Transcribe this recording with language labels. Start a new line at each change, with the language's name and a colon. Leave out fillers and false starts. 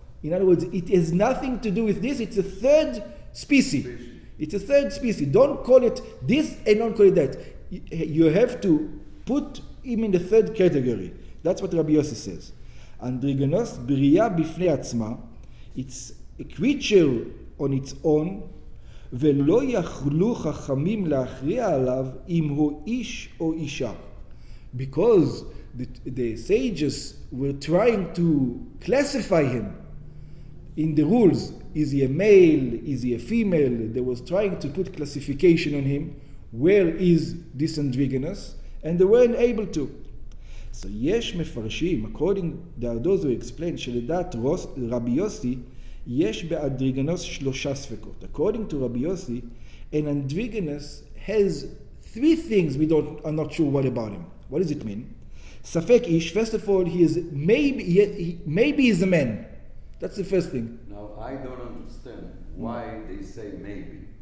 English: In other words, it has nothing to do with this. It's a third species. It's a third species. Don't call it this and don't call it that. You have to put him in the third category. That's what Rabbi Yossi says. Androgynous
Hebrew: bria bifnei atzma.
English: It's a creature on its own.
Hebrew: ולא יכלו חכמים להכריע עליו אם הוא איש או אישה.
English: Because the sages were trying to classify him in the rules. Is he a male? Is he a female? They was trying to put classification on him. Where is this androgynous? And they weren't able to.
Hebrew: So יש מפרשים,
English: according to those who explain,
Hebrew: שלדעת רבי יוסי, יש באנדרוגינוס שלושה ספקות.
English: According to Rabbi Yossi, an androgynous has three things are not sure what about him. What does it mean?
Hebrew: ספק איש,
English: first of all, he is maybe he's a man. That's the first thing. Now, I don't understand why they say maybe.